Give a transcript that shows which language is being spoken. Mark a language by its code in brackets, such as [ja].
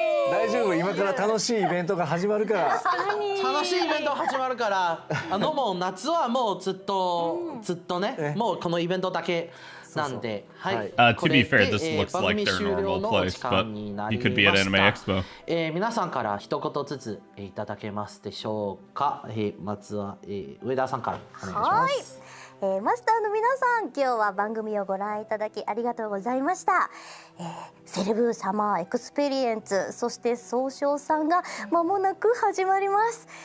[ja] 大丈夫、今から楽しいイベントが始まるから。楽しいイベント始まるから、もう夏はもうずっとね、もうこのイベントだけなんで、はい。 [en] To be fair, this looks like their normal place, but you could be at Anime Expo. [ja] 皆さんから一言ずついただけますでしょうか。まずは上田さんからお願いします。マスターの皆さん、今日は番組をご覧いただきありがとうございました。セレブサマーエクスペリエンツ、そして総称さんが間もなく始まります。